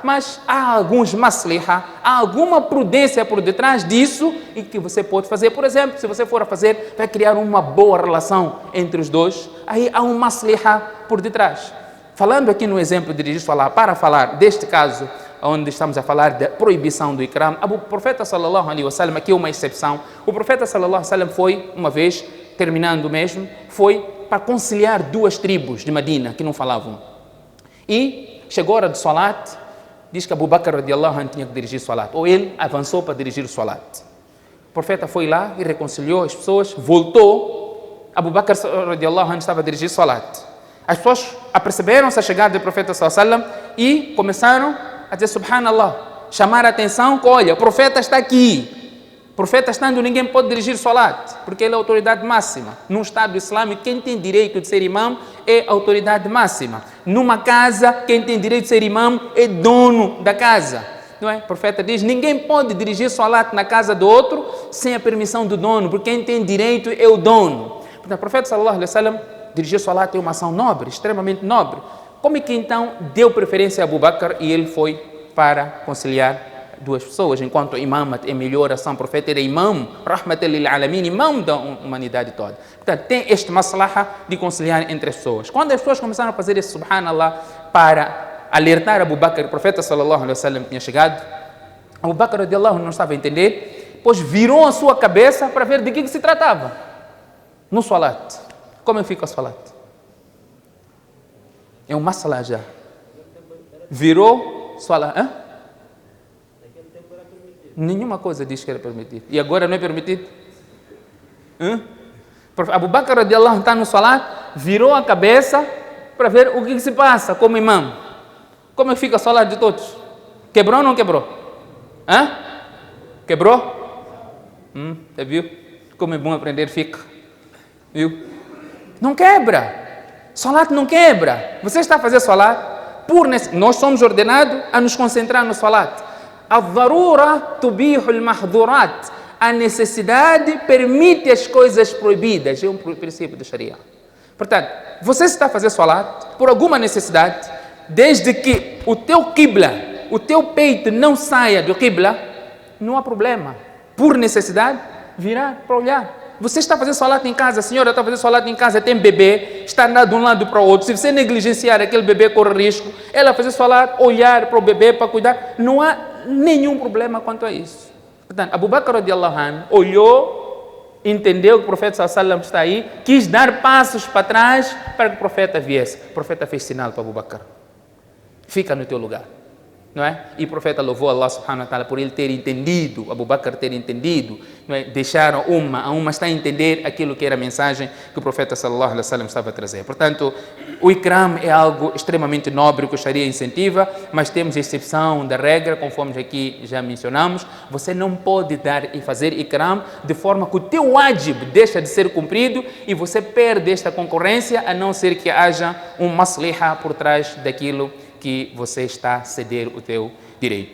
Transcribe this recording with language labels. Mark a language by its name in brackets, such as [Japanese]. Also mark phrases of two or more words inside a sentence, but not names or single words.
[Portuguese] Mas há alguns masliha, há alguma prudência por detrás disso e que você pode fazer. Por exemplo, se você for a fazer, vai criar uma boa relação entre os dois. Aí há um masliha por detrás. Falando aqui no exemplo de dirigir salat, para falar deste caso, onde estamos a falar da proibição do ikram, o profeta [Arabic] صلى الله عليه وسلم, [Portuguese] aqui é uma exceção, o profeta [Arabic] صلى الله عليه وسلم [Portuguese] foi, uma vez, terminando mesmo, foi para conciliar duas tribos de Medina que não falavam. E chegou a hora de salat, diz que Abu Bakr [Arabic] رضي الله عنه [Portuguese] tinha que dirigir salat, ou ele avançou para dirigir o salat. O profeta foi lá e reconciliou as pessoas, voltou, Abu Bakr [Arabic] رضي الله عنه [Portuguese] estava a dirigir salat. As pessoas aperceberam-se a chegada do profeta [Arabic] صلى الله عليه وسلم [Portuguese] e começaram a dizer subhanallah, chamar a atenção que olha, o profeta está aqui. O profeta estando, ninguém pode dirigir salat, porque ele é a autoridade máxima. Num Estado islâmico, quem tem direito de ser imam é a autoridade máxima. Numa casa, quem tem direito de ser imam é dono da casa. Não é? O profeta diz, ninguém pode dirigir salat na casa do outro sem a permissão do dono, porque quem tem direito é o dono. Portanto, o profeta [Arabic] صلى الله عليه وسلم [Portuguese] dirigir salat é uma ação nobre, extremamente nobre. Como é que então deu preferência a Abu Bakr e ele foi para conciliar duas pessoas, enquanto o imam é melhor ação, o profeta era imam, [Arabic] رحمة للعالمين, [Portuguese] imam da humanidade toda. Portanto, tem este maslaha de conciliar entre as pessoas. Quando as pessoas começaram a fazer esse subhanallah para alertar Abu Bakr, o profeta [Arabic] صلى الله عليه وسلم [Portuguese] tinha chegado, Abu Bakr [Arabic] رضي الله عنه [Portuguese] não estava a entender, pois virou a sua cabeça para ver de que se tratava. No salat. Como fica o salat? É um masalah já. Virou salat. Nenhuma coisa diz que era permitido. E agora não é permitido? Abu Bakr [Arabic] رضي الله عنه [Portuguese] está no salat, virou a cabeça para ver o que se passa como imam. Como fica o salat de todos? Quebrou ou não quebrou? Quebrou? Viu? Como é bom aprender fica. Viu? Não quebra. Salat não quebra. Você está a fazer salat, nós somos ordenados a nos concentrar no salat. [Arabic] الضرورة تبيح المحظورات. [Portuguese] A necessidade permite as coisas proibidas. É um princípio da Sharia. Portanto, você está a fazer salat por alguma necessidade, desde que o teu qibla, o teu peito não saia do qibla, não há problema. Por necessidade, virar para olhar. Você está fazendo salat em casa, a senhora está fazendo salat em casa, tem bebê, está andando de um lado para o outro. Se você negligenciar aquele bebê, corre risco. Ela fazer salat, olhar para o bebê, para cuidar, não há nenhum problema quanto a isso. Portanto, Abu Bakr [Arabic] رضي الله عنه [Portuguese] olhou, entendeu que o profeta [Arabic] صلى الله عليه وسلم [Portuguese] está aí, quis dar passos para trás para que o profeta viesse. O profeta fez sinal para Abu Bakr. Fica no teu lugar. Não é? E o profeta louvou Allah [Arabic] سبحانه وتعالى [Portuguese] por ele ter entendido, Abu Bakr ter entendido, não é? Deixaram a uma está a entender aquilo que era a mensagem que o profeta [Arabic] صلى الله عليه وسلم [Portuguese] estava a trazer. Portanto, o ikram é algo extremamente nobre que o Sharia incentiva, mas temos exceção da regra, conforme aqui já mencionamos. Você não pode dar e fazer ikram de forma que o teu wajib deixa de ser cumprido e você perde esta concorrência, a não ser que haja um masliha por trás daquilo que você está a ceder o teu direito.